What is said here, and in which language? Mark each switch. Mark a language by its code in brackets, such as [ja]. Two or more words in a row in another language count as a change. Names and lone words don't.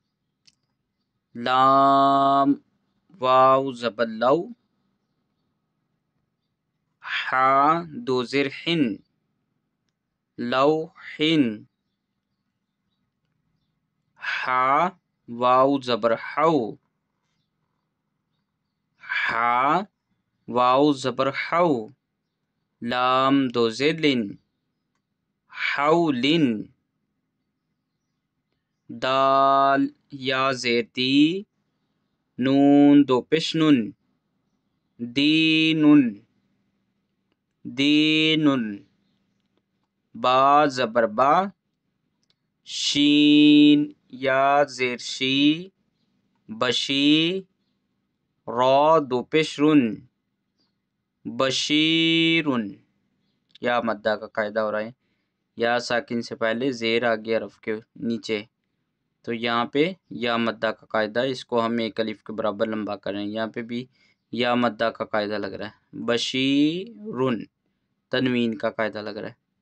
[ur] لام واو زبر لو، حا دو زیر حن، لوحن، حا واو زبر حو، حا واو زبر حو، لام دو زیر لن، حولن، دال یا زیر دی، نون دو پیش نون، دینن، دینن، با زبر با، شین یا زیر شی، بشی، را دو پیش رن، بشیرن۔ یا مدہ کا قاعدہ ہو رہا ہے، یا ساکن سے پہلے زیر آگے حرف کے نیچے، تو یہاں پہ یا مدہ کا قاعدہ، اس کو ہم ایک الف کے برابر لمبا کر رہے ہیں۔ یہاں پہ بھی یا مدہ کا قاعدہ لگ رہا ہے، بشیرن تنوین کا قاعدہ لگ رہا ہے۔